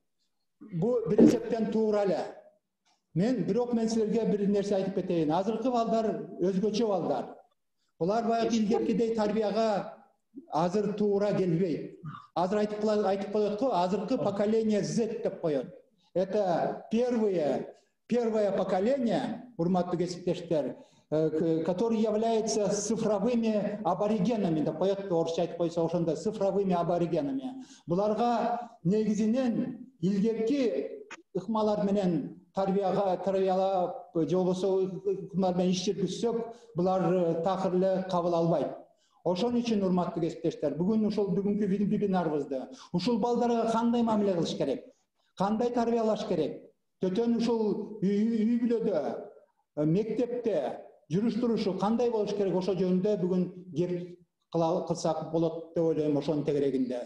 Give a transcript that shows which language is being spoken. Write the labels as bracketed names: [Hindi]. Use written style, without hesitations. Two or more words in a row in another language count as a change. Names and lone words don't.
[Kyrgyz] Бу бир эсептен туура эле. Бирок мен силерге бир нерсе айтып кетейин. Азыркы балдар өзгөчө балдар. Булар баягы илгеркидей тарбияга азыр туура келбейт. Азыр айтып коет го, азыркы поколение Z деп коет. [Russian] Это первое поколение, [Kyrgyz] урматтуу кесиптештер, [Russian] который является цифровыми аборигенами, [Kyrgyz] деп коет, орусча айтып койсо ошондой [Russian] цифровыми аборигенами. [Kyrgyz] Буларга негизинен илгерки ыкмалар менен тарбиялап, же болбосо ыкмалар менен иш жүргүзсөк, булар такыр эле кабыл албайт. Ошон үчүн урматтуу кесиптештер, бүгүнкү вебинарыбызды ушул балдарга кандай мамиле кылыш керек, кандай тарбиялаш керек, төтөн ушул үй бүлөдө, мектепте жүрүш-турушу кандай болуш керек, ошо жөнүндө бүгүн кеп кылсак болот деп ойлойм, ошонун тегерегинде.